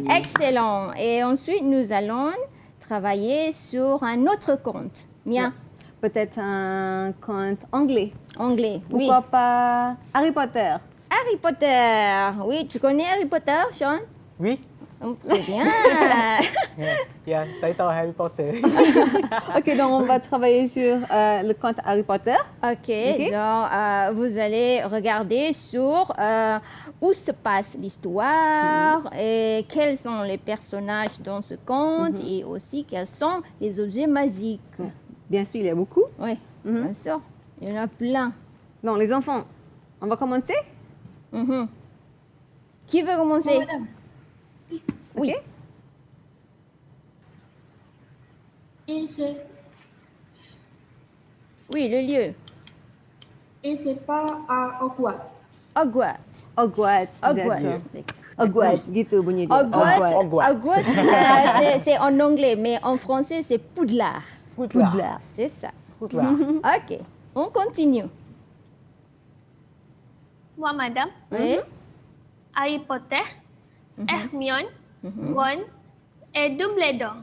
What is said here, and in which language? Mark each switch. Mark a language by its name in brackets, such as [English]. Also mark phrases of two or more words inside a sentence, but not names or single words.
[French] Excellent. Et ensuite, nous allons travailler sur un autre conte. Mia, Peut-être un conte anglais. anglais. Pourquoi Oui. pas Harry Potter? Harry Potter. Oui, tu connais Harry Potter, Sean? Oui. Très bien. [Malay] Ya, saya tahu Harry Potter. [French] Ok, donc on va travailler sur le conte Harry Potter. Ok, donc vous allez regarder sur où se passe l'histoire et quels sont les personnages dans ce conte et aussi quels sont les objets magiques. Bien sûr, il y a beaucoup. Oui, bien sûr, il y en a plein. Bon, les enfants, on va commencer? Mhm. Qui veut commencer? Madame. Oui. Oui, le lieu. Il se passe à Hogwarts. Hogwarts. Hogwarts. Hogwarts. d'accord. Hogwarts, [Malay] gitu bunyi dia. [French] Hogwarts, c'est en anglais, mais en français, c'est Poudlard. Poudlard. C'est ça. Poudlard. Ok, on continue. Moi, madame. Oui. Harry Potter, Hermione, Ron et Dumbledore.